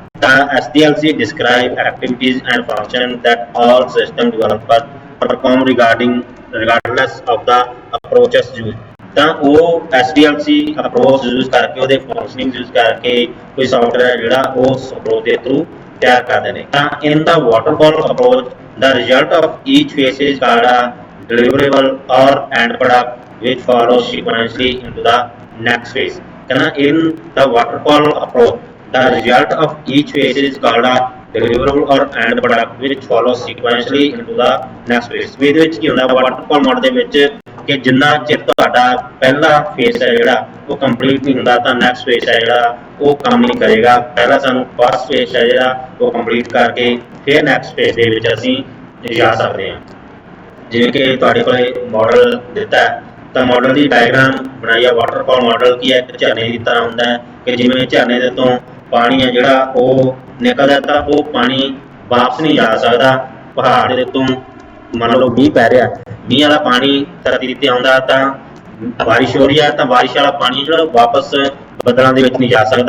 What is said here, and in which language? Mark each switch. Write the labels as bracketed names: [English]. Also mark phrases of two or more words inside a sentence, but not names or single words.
[English] SDLC describe activities and function that all system developer perform regardless of the approaches use. [Hindi] तो वो SDLC [English] approach use [Hindi] करके वो [English] functioning use [Hindi] करके कोई सॉफ्टवेयर जिहड़ा उस अप्रोच के थ्रू तैयार करते हैं। [English] in the waterfall approach the result of each phase is called a deliverable or end product which follows sequentially into the next phase. In the waterfall approach, the result of each phase is called a deliverable or end product which follows sequentially into the next phase. [Punjabi] ਇਹਦੇ ਵਿੱਚ ਕੀ ਹੁੰਦਾ [English] waterfall model [Punjabi] ਦੇ ਵਿੱਚ ਕਿ ਜਿੰਨਾ ਚਿਰ ਤੁਹਾਡਾ ਪਹਿਲਾ ਫੇਸ ਹੈ ਜਿਹੜਾ ਉਹ ਕੰਪਲੀਟ ਨਹੀਂ ਹੁੰਦਾ ਤਾਂ [English] next phase [Punjabi] ਹੈ ਜਿਹੜਾ ਉਹ ਕੰਮ ਨਹੀਂ ਕਰੇਗਾ। ਪਹਿਲਾਂ ਸਾਨੂੰ [English] first phase [Punjabi] ਹੈ ਜਿਹੜਾ ਉਹ ਕੰਪਲੀਟ ਕਰਕੇ ਫਿਰ [English] next phase [Punjabi] ਦੇ ਵਿੱਚ ਅਸੀਂ ਜਾ ਸਕਦੇ ਹਾਂ। ਜਿਮੇਂ ਕਿ ਤੁਹਾਡੇ ਕੋਲੇ ਮਾਡਲ ਦਿੱਤਾ ਹੈ ਤੋ ਮਾਡਲ ਕੀ ਡਾਇਗ੍ਰਾਮ ਬਣਾਈ ਹੈ। [English] waterfall model [Punjabi] ਕੀ ਹੈ ਏਕ ਝਰਨੇ ਕੀ ਤਰ੍ਹਾਂ ਹੋਂਦਾ ਹੈ ਕਿ ਜਿਮੇਂ ਝਰਨੇ ਦੇ ਤੋ ਪਾਣੀ ਹੈ ਜਿਹੜਾ ਵੋ ਨਿਕਲਦਾ ਤੋ ਵੋ ਪਾਣੀ ਵਾਪਸ ਨਹੀਂ ਜਾ ਸਕਦਾ ਪਹਾੜ ਦੇ ਤੋ। ਮਾਨ ਲੋ ਮੀਹ ਪੈ ਰਹਾ, ਮੀਹ ਵਾਲਾ ਪਾਣੀ ਧਰਤੀ ਤੇ ਆਉਂਦਾ ਤੋ ਬਾਰਿਸ਼ ਹੋ ਰਹੀ ਹੈ ਤੋ ਬਾਰਿਸ਼ ਵਾਲਾ ਪਾਣੀ ਜਿਹੜਾ ਵਾਪਸ ਬਦਲੋਂ ਕੇ ਨਹੀਂ ਜਾ ਸਕਦਾ।